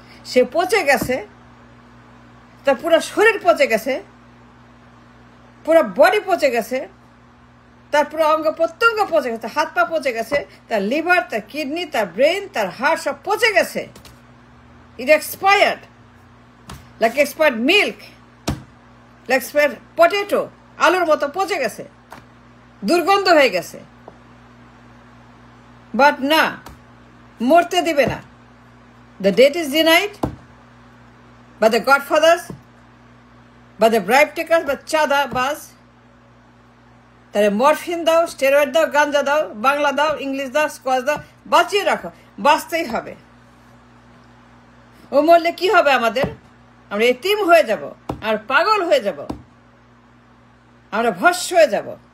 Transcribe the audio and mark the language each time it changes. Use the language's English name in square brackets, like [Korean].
[Bangla] সে পচে গেছে, তার পুরো শরীর পচে গেছে, পুরো বডি পচে গেছে, তার পুরো অঙ্গ প্রত্যঙ্গ পচে গেছে, হাত পা পচে গেছে, তার লিভার, তার কিডনি, তার ব্রেন, তার হার্ট সব পচে গেছে। [English] it expired, like expired milk, like expired potato, [Bangla] আলুর মতো পচে গেছে, দুর্গন্ধ হয়ে গেছে। বাট না, মরতে দিবে না। [English] The death is denied by the godfathers, by the bribe takers, by চাঁদা বাজ। [Bangla] তাহলে মরফিন দাও, স্টেরয়েড দাও, গাঞ্জা দাও, বাংলা দাও, ইংলিশ দাও, স্কোয়াশ দাও, বাঁচিয়ে রাখো। বাঁচতেই হবে। ও মরলে কি হবে আমাদের? আমরা এতিম হয়ে যাব, আর পাগল হয়ে যাব, আমরা ভস্ম হয়ে যাব।